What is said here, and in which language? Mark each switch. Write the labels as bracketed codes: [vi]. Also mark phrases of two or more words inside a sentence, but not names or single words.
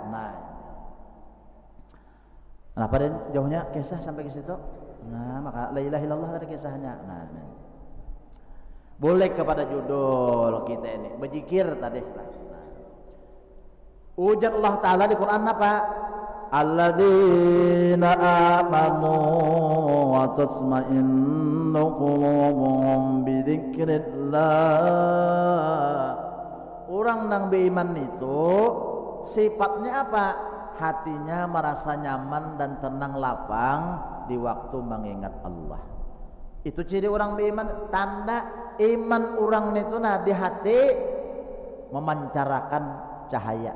[id] Nah pada jauhnya kisah sampai ke situ. Nah maka [ar] لا إله إلا الله [id] tadi kisahnya. Nah boleh kepada judul kita ini berzikir tadi. [bjn] Ujar Allah Ta'ala di Quran apa? [ar] الذين آمنوا وتطمئن قلوبهم بذكر الله. [bjn] Orang nang beriman itu sifatnya apa? [id] Hatinya merasa nyaman dan tenang lapang di waktu mengingat Allah. Itu ciri orang beriman, tanda iman orang itu nah di hati memancarkan cahaya.